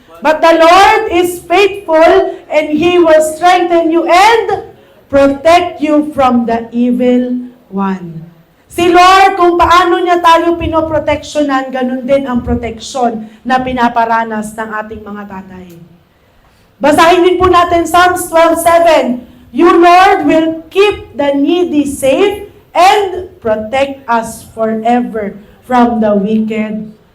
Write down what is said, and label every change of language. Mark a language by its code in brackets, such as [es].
[en] But the Lord is faithful and He will strengthen you and protect you from the evil one. [tl] Si Lord, kung paano niya tayo pinoproteksyonan, ganun din ang proteksyon na pinaparanas ng ating mga tatay. Basahin din po natin Psalms 12:7. [en] You, Lord, will keep the needy safe and protect us forever from the wicked.